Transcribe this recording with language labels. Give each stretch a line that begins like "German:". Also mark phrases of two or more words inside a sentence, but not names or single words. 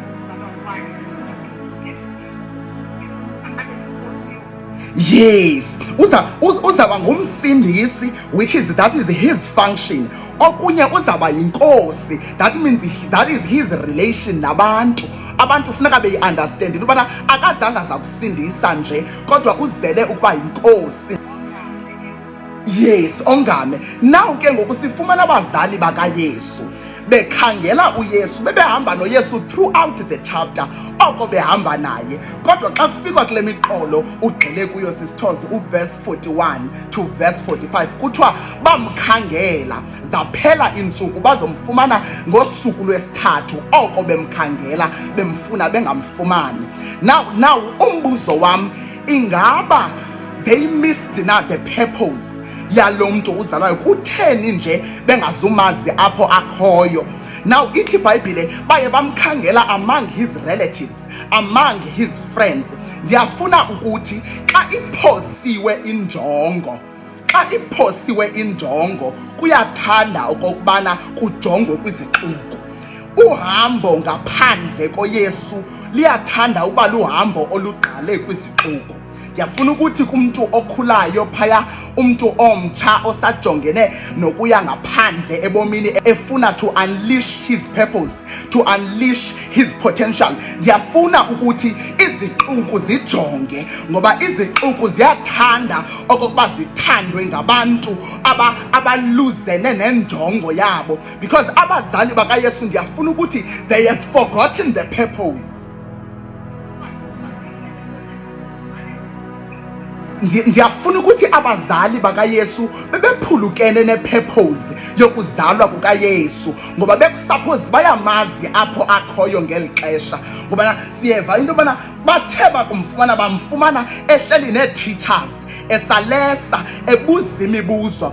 Xhosa: Yes, uzaba ngumsindisi,
English: which is that is his function.
Xhosa: Okunye uzaba yinkosi,
English: that means that is his relation nabantu.
Xhosa: Abantu funeka beyi-understand ukubana akazange azakusindisa nje kodwa uzele ukuba yinkosi. Yes, ongame. Now ke ngoku sifumana abazali bakaYesu bekhangela uYesu, bebehamba noYesu
English: throughout the chapter,
Xhosa: oko behamba naye. Kodwa xa kufikwa kule miqolo ugxile kuyo SisToz, uverse
English: 41 to verse 45,
Xhosa: kuthiwa bamkhangela zaphela iintsuku bazomfumana ngosuku lwesithathu, oko bemkhangela bemfuna bengamfumani. Now umbuzo wam, ingaba
English: they missed
Xhosa: na
English: the purpose
Xhosa: yalo mntu uzalwayo? Kutheni nje bengazumazi apho akhoyo? Now ithi iBhayibhile baye bamkhangela
English: among his relatives, among his friends.
Xhosa: Ndiyafuna ukuthi xa iphosiwe injongo kuyathanda okokubana kujongwe kwizixuku. Uhambo ngaphandle koYesu liyathanda ukuba luhambo oluqale kwizixuku. Ndiyafuna ukuthi kumntu okhulayo phaya, umntu omtsha osajongene nokuya ngaphandle ebomini, efuna
English: to unleash his purpose, to unleash his potential,
Xhosa: ndiyafuna ukuthi izixuku zijonge, ngoba izixuku ziyathanda okokuba zithandwe ngabantu abaluzene nenjongo yabo, because abazali bakaYesu ndiyafuna ukuthi
English: they have forgotten the purpose.
Xhosa: Ndiyafuna ukuthi abazali bakaYesu bebephulukene nepurpose yokuzalwa kukaYesu, ngoba bekusuppose bayamazi apho akhoyo ngeli xesha. Ngoba siyeva into yobana bathe bakumfumana bamfumana ehleli nee-teachers, esalesa, ebuza imibuzo.